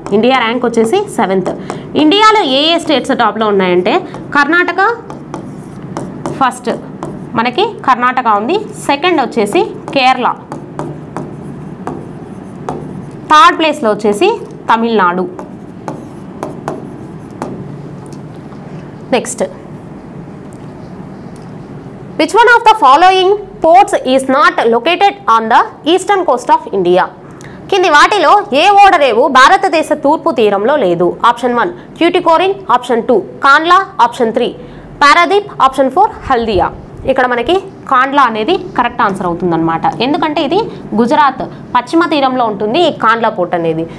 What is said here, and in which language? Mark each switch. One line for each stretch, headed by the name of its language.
Telugu: India rank వచ్చేసి 7th. ఇండియాలో ఏ states టాప్లో ఉన్నాయంటే కర్ణాటక ఫస్ట్, మనకి కర్ణాటక ఉంది. సెకండ్ వచ్చేసి కేరళ, థర్డ్ ప్లేస్లో వచ్చేసి Tamil Nadu.
English: Next, which one of the following ports is not located on the eastern coast of India?
Telugu: కింది వాటిలో ఏ ఓడరేవు భారతదేశ తూర్పు తీరంలో లేదు? Option 1 Tuticorin, option 2 Kandla, option 3 Paradip, option 4 Haldia. ఇక్కడ మనకి కాండ్లా అనేది కరెక్ట్ ఆన్సర్ అవుతుందన్నమాట. ఎందుకంటే ఇది గుజరాత్ పశ్చిమ తీరంలో ఉంటుంది ఈ కాండ్లా పోర్ట్ అనేది.